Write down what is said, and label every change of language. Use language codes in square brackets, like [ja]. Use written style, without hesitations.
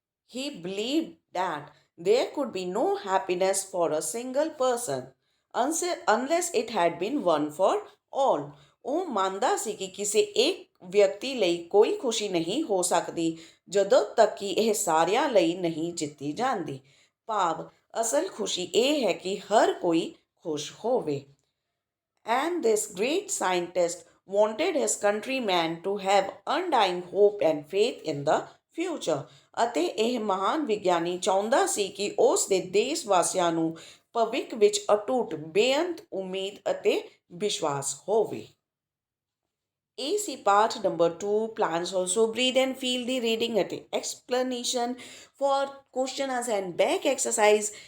[en] He believed that there could be no happiness for a single person unless it had been one for all. [pa] ਉਹ ਮੰਨਦਾ ਸੀ ਕਿ ਕਿਸੇ ਇੱਕ ਵਿਅਕਤੀ ਲਈ ਕੋਈ ਖੁਸ਼ੀ ਨਹੀਂ ਹੋ ਸਕਦੀ ਜਦੋਂ ਤੱਕ ਕਿ ਇਹ ਸਾਰਿਆਂ ਲਈ ਨਹੀਂ ਜਿੱਤੀ ਜਾਂਦੀ। ਭਾਵ ਅਸਲ ਖੁਸ਼ੀ ਇਹ ਹੈ ਕਿ ਹਰ ਕੋਈ ਖੁਸ਼ ਹੋਵੇ। [en] And this great scientist wanted his countrymen to have undying hope and faith in the future. [pa] ਅਤੇ ਇਹ ਮਹਾਨ ਵਿਗਿਆਨੀ ਚਾਹੁੰਦਾ ਸੀ ਕਿ ਉਸ ਦੇ ਦੇਸ਼ ਵਾਸੀਆਂ ਨੂੰ ਭਵਿੱਖ ਵਿੱਚ ਅਟੁੱਟ ਬੇਅੰਤ ਉਮੀਦ ਅਤੇ ਵਿਸ਼ਵਾਸ ਹੋਵੇ। ਇਹ ਸੀ ਪਾਠ number 2 plans also breathe and feel ਦੀ reading ਅਤੇ explanation for questions and back exercise.